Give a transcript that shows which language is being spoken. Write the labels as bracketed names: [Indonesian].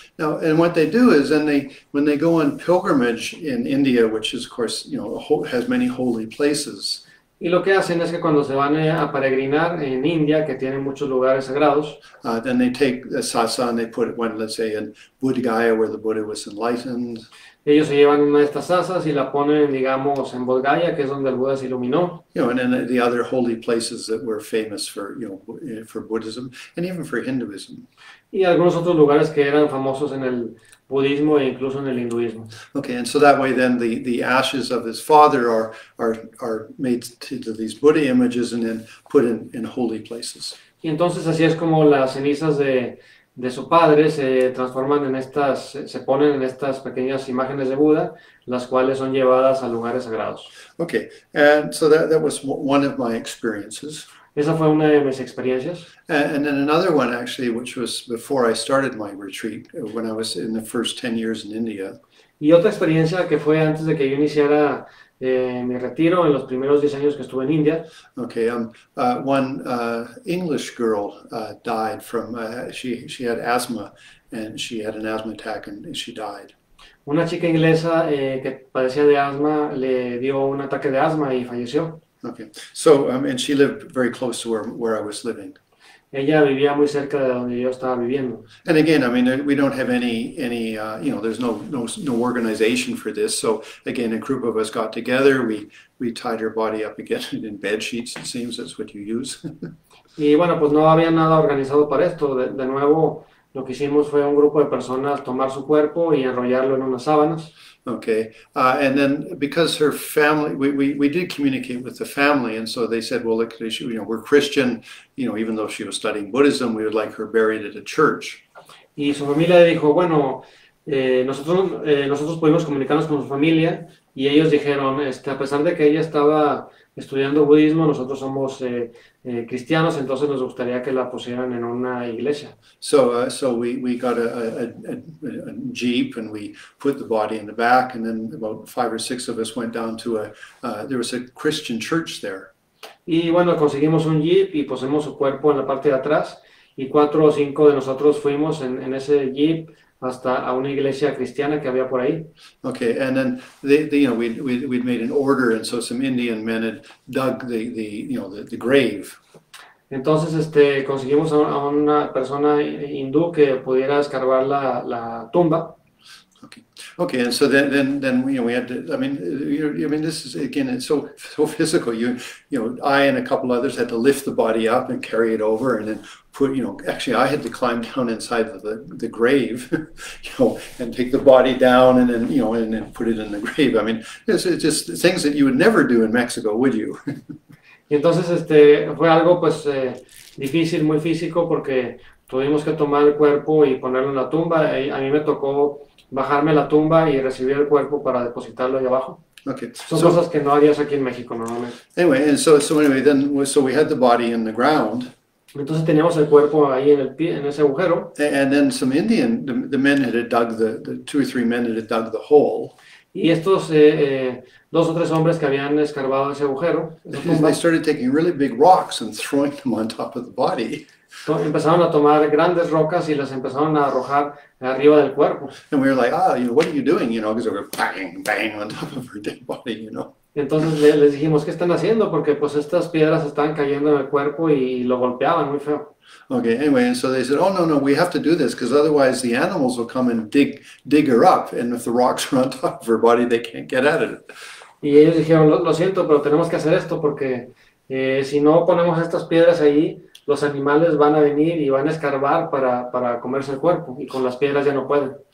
[English] Now, and what they do is, when they go on pilgrimage in India, which is, of course, has many holy places. [Spanish] Y lo que hacen es que cuando se van a peregrinar en India, que tiene muchos lugares sagrados, [English] then they take the sasa and they put one, let's say, in Buddha Gaya, where the Buddha was enlightened. [Spanish] Ellos se llevan una de estas sasas y la ponen, digamos, en Bodh Gaya, que es donde el Buda se iluminó. [English] And then the other holy places that were famous for, for Buddhism and even for Hinduism. [Spanish] Y algunos otros lugares que eran famosos en el budismo e incluso en el hinduismo. [English] Okay, and so that way then the ashes of his father are made to these Buddha images and then put in holy places. [Spanish] Y entonces así es como las cenizas de su padre se transforman se ponen en estas pequeñas imágenes de Buda, las cuales son llevadas a lugares sagrados. [English] Okay, and so that was one of my experiences. [Spanish] Esa fue una de mis experiencias. [English] And then another one, actually, which was before I started my retreat, when I was in the first 10 years in India. [Spanish] Y otra experiencia que fue antes de que yo iniciara mi retiro, en los primeros 10 años que estuve en India. [English] Okay, one English girl died from, she had asthma, and she had an asthma attack, and she died. [Spanish] Una chica inglesa que padecía de asma le dio un ataque de asma y falleció. [English] Okay, so and she lived very close to where I was living. [Spanish] Ella vivía muy cerca de donde yo estaba viviendo. [English] And again, I mean, we don't have any there's no organization for this. So again, a group of us got together. We tied her body up again in bed sheets. It seems that's what you use. [Spanish] Y bueno, pues no había nada organizado para esto. De nuevo, lo que hicimos fue un grupo de personas tomar su cuerpo y enrollarlo en unas sábanas. [English] Okay, and then because her family, we did communicate with the family, and so they said, well, look, we're Christian, even though she was studying Buddhism, we would like her buried at a church. [Spanish] Y su familia dijo, bueno, nosotros pudimos comunicarnos con su familia y ellos dijeron, a pesar de que ella estaba estudiando budismo, nosotros somos cristianos, entonces nos gustaría que la pusieran en una iglesia. [English] So we got a jeep and we put the body in the back, and then about 5 or 6 of us went down to there was a Christian church there. [Spanish] Y bueno, conseguimos un jeep y pusimos su cuerpo en la parte de atrás y 4 o 5 de nosotros fuimos en ese jeep hasta a una iglesia cristiana que había por ahí. [English] Okay, and then we'd made an order, and so some Indian men had dug the grave. [Spanish] Entonces conseguimos a una persona hindú que pudiera escarbar la tumba. [English] Okay, and so then we had to. This is again, it's so physical. I and a couple others had to lift the body up and carry it over, and then actually I had to climb down inside the grave, and take the body down, and then put it in the grave. I mean, it's just things that you would never do in Mexico, would you? [Spanish] Y entonces fue algo pues difícil, muy físico, porque tuvimos que tomar el cuerpo y ponerlo en la tumba. A mí me tocó bajarme a la tumba y recibir el cuerpo para depositarlo ahí abajo. [English] Okay. [Spanish] Son cosas que no harías aquí en México normalmente. [English] Anyway, and so we had the body in the ground. [Spanish] Entonces teníamos el cuerpo ahí en ese agujero. [English] And then some the men had dug the 2 or 3 men had dug the hole. [Spanish] Y estos 2 o 3 hombres que habían escarbado ese agujero, [English] they started taking really big rocks and throwing them on top of the body. [Spanish] Empezaron a tomar grandes rocas y las empezaron a arrojar arriba del cuerpo. [English] And we were like, what are you doing? Because they were bang, bang on top of her dead body, [Spanish] Entonces les dijimos, ¿qué están haciendo? Porque pues estas piedras están cayendo en el cuerpo y lo golpeaban muy feo. [English] Okay, anyway, and so they said, no, we have to do this because otherwise the animals will come and dig her up, and if the rocks are on top of her body, they can't get at it. [Spanish] Y ellos dijeron, lo siento, pero tenemos que hacer esto porque si no ponemos estas piedras ahí, los animales van a venir y van a escarbar para comerse el cuerpo, y con las piedras ya no pueden.